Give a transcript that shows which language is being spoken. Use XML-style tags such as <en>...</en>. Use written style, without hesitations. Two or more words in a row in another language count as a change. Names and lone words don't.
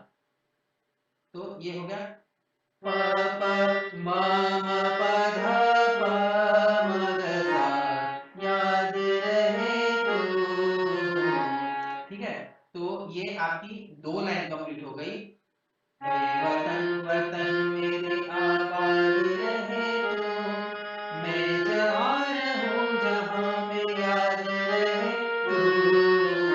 <hi>तो ये हो गया प प म प ध प म ग सा, याद रहे तू, ठीक है। तो ये आपकी दो लाइन कंप्लीट हो गई। वतन वतन मेरे आबाद रहे तू, मैं जहाँ रहूं जहाँ में याद रहे तू।</hi>